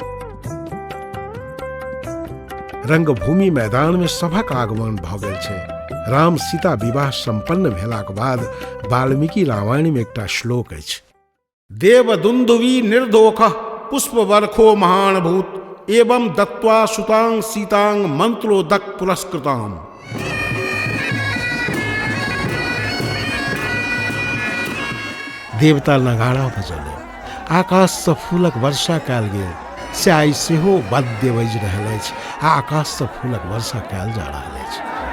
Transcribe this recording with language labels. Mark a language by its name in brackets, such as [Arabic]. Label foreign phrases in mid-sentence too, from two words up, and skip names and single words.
[Maithili] रंगभूमि मैदान में सभक आगमन भऽ गेल छै। राम सीता विवाह संपन्न भेलाक बाद वाल्मीकि रामायण में एकटा श्लोक अछि। [Sanskrit] देव दुन्दुवी निर्दोख पुष्प वर्खो महान भूत एवं दत्वा सुतांग सीतांग मंत्रोदक पुरस्कृताम। [Maithili] देवता नगाड़ा बजौलनि, आकाश से फूलक वर्षा कयल गेल, से आइ सेहो वाद्य बजि रहल अछि आ आकाश से फूलक वर्षा कयल जा रहल अछि।